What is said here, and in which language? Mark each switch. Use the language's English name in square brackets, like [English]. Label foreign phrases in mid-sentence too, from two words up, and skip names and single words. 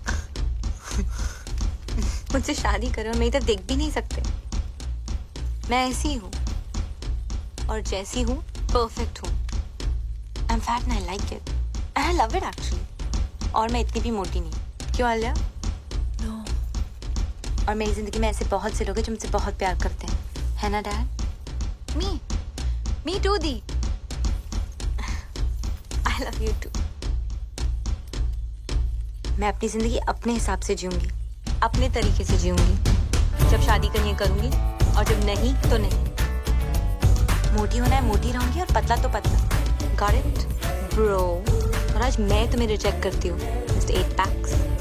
[Hindi] मुझसे शादी करो मैं इधर देख भी नहीं सकते मैं ऐसी हूँ और जैसी हूँ परफेक्ट हूँ [English] I'm fat and I like it and I love it actually [Hindi] और मैं इतनी भी मोटी नहीं क्यों आलिया No और मेरी जिंदगी में ऐसे बहुत से लोग हैं जो मुझसे बहुत प्यार करते हैं है ना डैड [English] Me too [Hindi] दी [English] I love you too [Hindi] मैं अपनी जिंदगी अपने हिसाब से जीऊंगी अपने तरीके से जीऊंगी जब शादी करनी है करूंगी और जब नहीं तो नहीं मोटी होना है मोटी रहूंगी और पतला तो पतला [English] got it bro [Hindi] और आज मैं तुम्हें रिजेक्ट करती हूँ [English] just 8 packs